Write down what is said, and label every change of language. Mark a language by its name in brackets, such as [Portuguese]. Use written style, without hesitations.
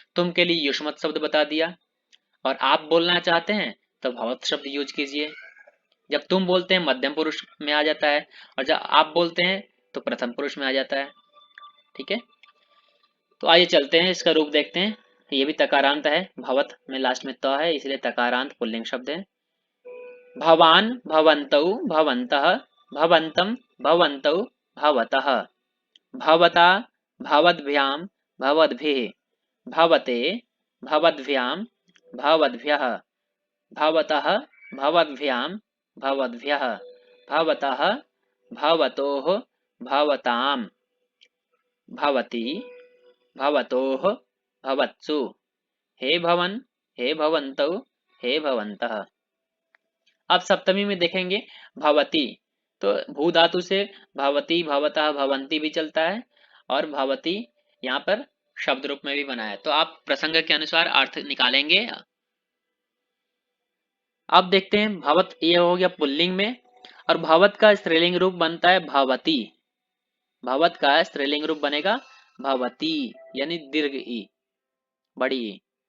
[Hindi] तुम के लिए युष्मत शब्द बता दिया, और आप बोलना चाहते हैं तो भवत शब्द यूज कीजिए। जब तुम बोलते हैं मध्यम पुरुष में आ जाता है, और जब आप बोलते हैं तो प्रथम पुरुष में आ जाता है, ठीक है। तो आइए चलते हैं, इसका रूप देखते हैं। ये भी तकारांत है, भवत में लास्ट में त है इसलिए तकारांत पुल्लिंग शब्द है। [Sanskrit] भवान भवन्तौ भवन्तः, भवन्तं भवन्तौ भवतः, भवता भवद्भ्यां भवद्भिः, भवते भवद्भ्यां भवद्भ्यः, भवतः भवद्भ्यां भवद्भ्यः, भवतः भवतोः भवतां, भवति भवतोः भवत्सु, हे भवन हे भवन्तौ हे भवन्तः। [Hindi] अब सप्तमी में देखेंगे भवती, तो भू धातु से भवती भवतः भवंती भी चलता है, और भवती यहाँ पर शब्द रूप में भी बना है। तो आप प्रसंग के अनुसार अर्थ निकालेंगे। अब देखते हैं भवत, ये हो गया पुल्लिंग में, और भवत का स्त्रीलिंग रूप बनता है भवती। भवत का स्त्रीलिंग रूप बनेगा भवती, यानी दीर्घ ई। बड़ी।